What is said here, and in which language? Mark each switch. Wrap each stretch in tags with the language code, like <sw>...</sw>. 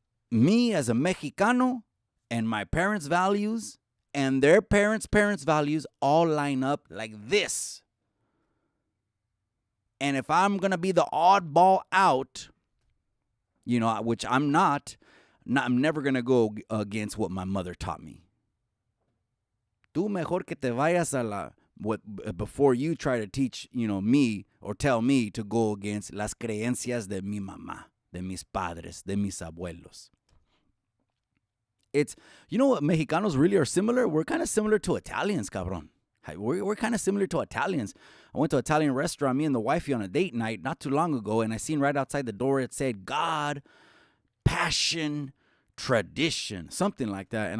<en>Me as a Mexicano and my parents' values and their parents' values all line up like this. And if I'm going to be the oddball out, which I'm not, I'm never going to go against what my mother taught me.</en> <es>Tú mejor que te vayas</es> <en>before you try to teach, me or tell me to go against</en> <es>las creencias de mi mamá, de mis padres, de mis abuelos.</es> <en>It's, what Mexicanos really are similar? We're kind of similar to Italians, cabrón. We're kind of similar to Italians. I went to an Italian restaurant, me and the wifey on a date night not too long ago, and I seen right outside the door it said God, passion, tradition, something like that.</en>